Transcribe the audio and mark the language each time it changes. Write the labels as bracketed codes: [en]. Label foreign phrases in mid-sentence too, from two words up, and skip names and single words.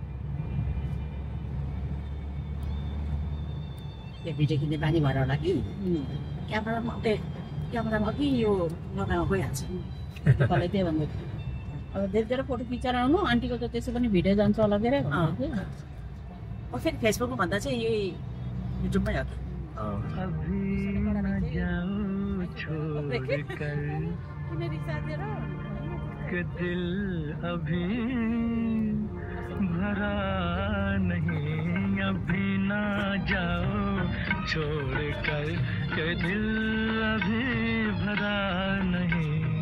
[ne] त्यो भिडियो किन्ने बानी भएर होला कि क्यामेरामा कि यो लगाएर गइहाल्छ। कसले त्यही भन्दै अब धेरै धेरै फोटो खिचेर आउनु। आन्टीको त त्यसो पनि भिडियो जान्छ होला धेरै भन्दै थियो। फेरि फेसबुकमा भन्दा चाहिँ यही युट्युबमै हो। [hi] दिल अभी भरा नहीं, अभी ना जाओ छोड़ कर के दिल अभी भरा नहीं।